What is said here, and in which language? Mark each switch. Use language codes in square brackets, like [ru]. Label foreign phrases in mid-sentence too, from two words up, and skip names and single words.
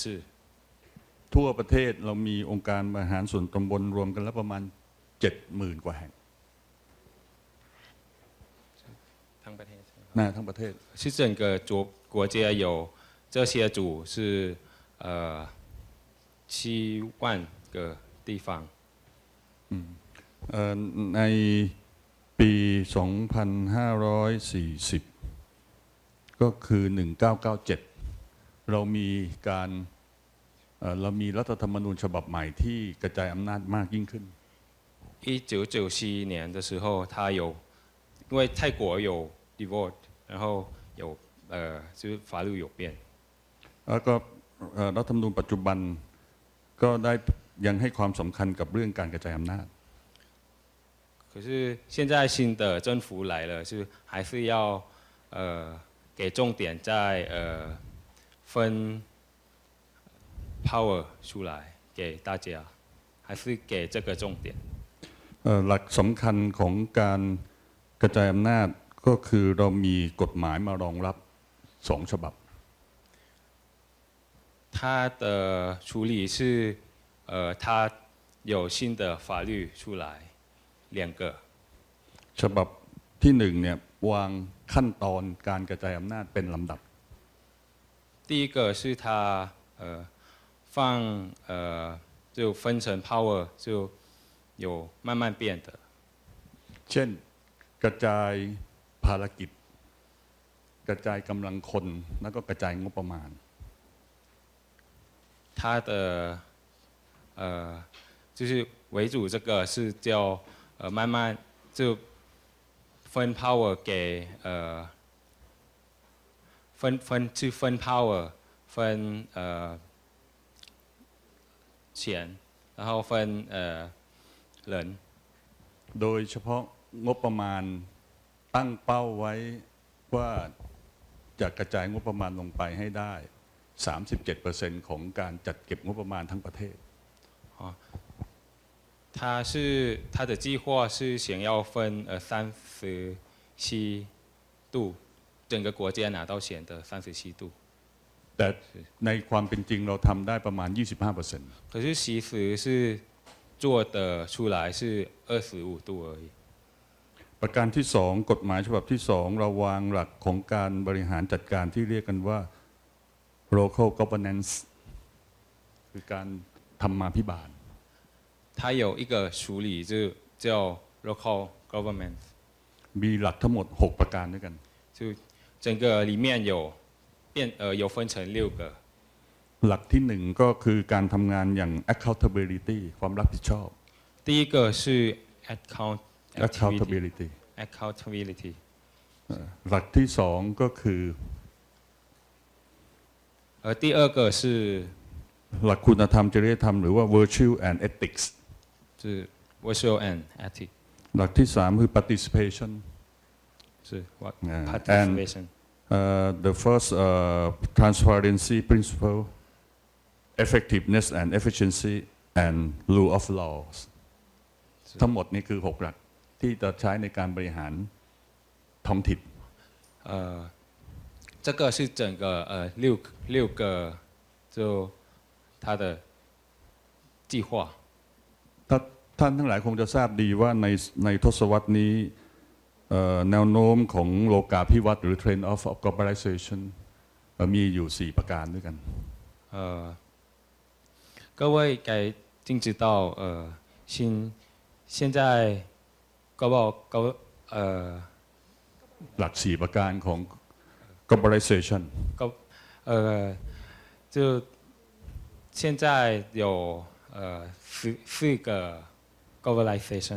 [th] ทั่วประเทศเรามีองค์การบริหารส่วนตำบลรวมกันแล้วประมาณ 70,000 กว่าแห่ง ทั้งประเทศ ทั้งประเทศ [zh] 是整个国家有这些组是7万个地方 [th] ในปี 2540 ก็คือ1997เรามีรัฐธรรมนูญฉบับใหม่ที่กระจายอำนาจมากยิ่งขึ้น [zh] 1997 年的时候，他有因为泰国有 Dept， 然后有就是法律有变。 [th] แล้วก็รัฐธรรมนูญปัจจุบันก็ได้ยังให้ความสำคัญกับเรื่องการกระจายอำนาจ [zh] 可是现在新的政府来了，就还是要给重点在分 power 出来给大家，还是给这个重点。 [th] หลักสำคัญของการกระจายอำนาจก็คือเรามีกฎหมายมารองรับ2 ฉบับ [zh] 他的处理是他有新的法律出来2个 [th] ฉบับที่1เนี่ยวางขั้นตอนการกระจายอำนาจเป็นลำดับ [zh] 第一个是他放就分成 power 就有慢慢变的 [th] เช่นกระจายภารกิจกระจายกำลังคนแล้วก็กระจายงบประมาณ [zh] 他的就是为主这个是叫慢慢就分 power 给分 power 分钱然后分人 [th] โดยเฉพาะงบประมาณตั้งเป้าไว้ว่าจะกระจายงบประมาณลงไปให้ได้37%ของการจัดเก็บงบประมาณทั้งประเทศ [zh] 他的计划是想要分37度整个国家拿到钱的37度 [th] แต่ในความเป็นจริงเราทำได้ประมาณ 25% [zh] 可是其实是做的出来是25度而已 [th] ประการที่2กฎหมายฉบับที่2เราวางหลักของการบริหารจัดการที่เรียกกันว่า [en] local governance [th] คือการธรรมาภิบาล [zh] 它有一个处理就叫 [en] local government [th] มีหลักทั้งหมด6ประการด้วยกัน [zh] 就整个里面有分成6个 [th] หลักที่1ก็คือการทำงานอย่าง accountability ความรับผิดชอบ [zh] 第一个是 accountability [th] หลักที่2ก็คือ [zh] 第二个是 [th] หลักคุณธรรมจริยธรรมหรือว่า [en] virtue and ethics 是 virtue and ethics [th] หลักที่3คือ participation [zh] 是 participation [en] the first transparency principle effectiveness and efficiency and rule of laws [th] ทั้งหมดนี้คือ6หลักที่จะใช้ในการบริหารท้องถิ่น [zh] 这个是整个六个就他的计划 [th] ท่านทั้งหลายคงจะทราบดีว่าในทศวรรษนี้แนวโน้มของโลกาภิวัตน์หรือ [en] Trend of Globalization [th] มีอยู่4ประการด้วยกัน [zh] 各位该定知道现在 [th] หลัก4ประการของ globalization [zh] 就现在有4个 globalization